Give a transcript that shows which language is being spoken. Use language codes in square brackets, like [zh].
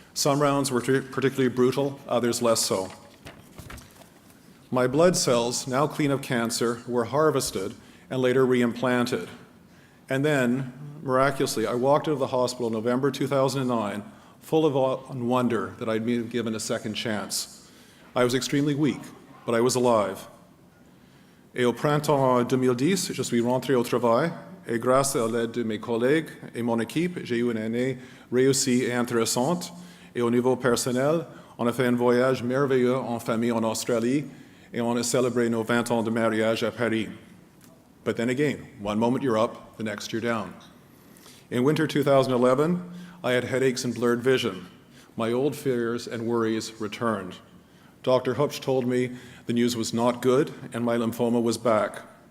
[en] Some rounds were particularly brutal, others less so. My blood cells, now clean of cancer, were harvested and later reimplanted. And then, miraculously, I walked out of the hospital in November 2009, full of awe and wonder that I'd been given a second chance. I was extremely weak, but I was alive. [fr] Et au printemps 2010, je suis rentré au travail, et grâce à l'aide de mes collègues et mon équipe, j'ai eu une année réussie et intéressante. Et au niveau personnel, on a fait un voyage merveilleux en famille en Australie, et on a célébré nos 20 ans de mariage à Paris. [en] But then again, one moment you're up, the next you're down. In winter 2011, I had headaches and blurred vision. My old fears and worries returned. Dr. Hupsch told me the news was not good and my lymphoma was back.